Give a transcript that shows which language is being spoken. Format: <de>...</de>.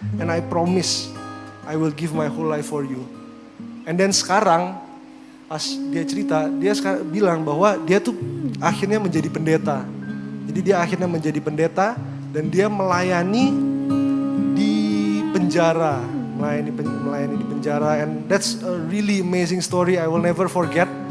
<en>And I promise I will give my whole life for you. And then</en> <id>sekarang pas dia cerita, dia bilang bahwa dia tuh akhirnya menjadi pendeta. Jadi dia akhirnya menjadi pendeta dan dia melayani di penjara. Melayani di penjara,</id> <en>and that's a really amazing story. I will never forget.</en>